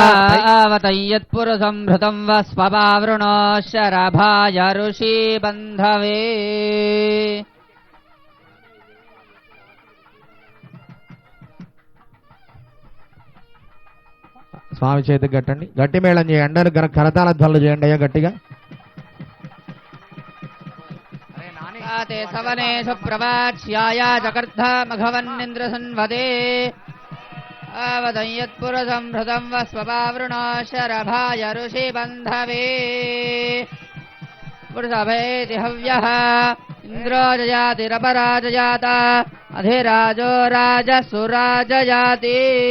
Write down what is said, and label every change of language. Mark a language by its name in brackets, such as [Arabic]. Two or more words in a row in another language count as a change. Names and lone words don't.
[Sanskrit] पारावतय्यत्पुरुषंभृतं वस्वपावृणो शरभाय ऋषि बन्धवे. [Telugu] స్వామి చేతికి కట్టండి, గట్టి మేళం చేయండి, అందరూ కరతాళ ధ్వనులు చేయండి అయ్యా గట్టిగా. [Sanskrit] ते सवनेषु प्रवाच्याय जगर्धमघवन्निन्द्रसन्वदे आवदयत्पुरसंभृतं वस्वपावृणो शरभाय ऋषिबन्धवे. पुरुषभेति हव्यः इन्द्रो जयातिरपराजयात अधिराजो राजसुराजयाति.